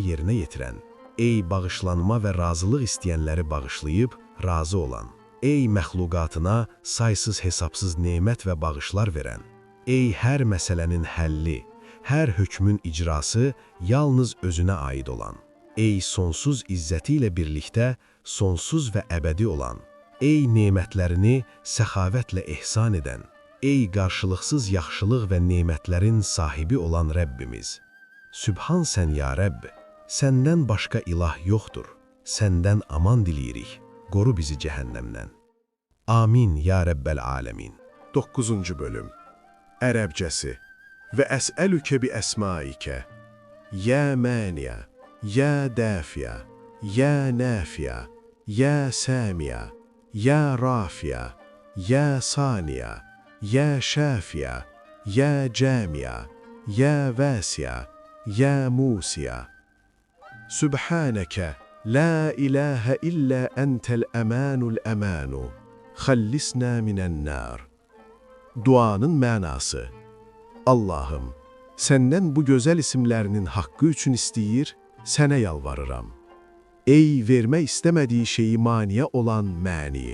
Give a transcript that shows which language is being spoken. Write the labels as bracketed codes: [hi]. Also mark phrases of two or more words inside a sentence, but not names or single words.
[az] yerinə yetirən, ey bağışlanma və razılıq istəyənləri bağışlayıb, razı olan, ey məxluqatına saysız hesabsız nemət və bağışlar verən, ey hər məsələnin həlli, hər hökmün icrası yalnız özünə aid olan, ey sonsuz izzəti ilə birlikdə sonsuz və əbədi olan, ey nemətlərini səxavətlə ehsan edən, ey qarşılıqsız yaxşılıq və nemətlərin sahibi olan Rəbbimiz. Sübhan sən [ar] يا رب, [az] səndən başqa ilah yoxdur, səndən aman diləyirik, qoru bizi cəhənnəmdən. [ar] آمين يا رب العالمين. [az] 9-cu bölüm. [ar] Ərəbcəsi: وأسألك بأسمائك يا مانع يا دافع يا نافع يا سميع يا رافع يا صانع يا شافي يا جامع يا واسع يا موسع. سبحانك لا إله إلا أنت الأمان الأمان خلصنا من النار. [az] Duanın mənası: Allahım, səndən bu gözəl isimlərinin haqqı üçün istəyir, sənə yalvarıram. Ey vermək istəmədiyi şeyi maniyə olan məni.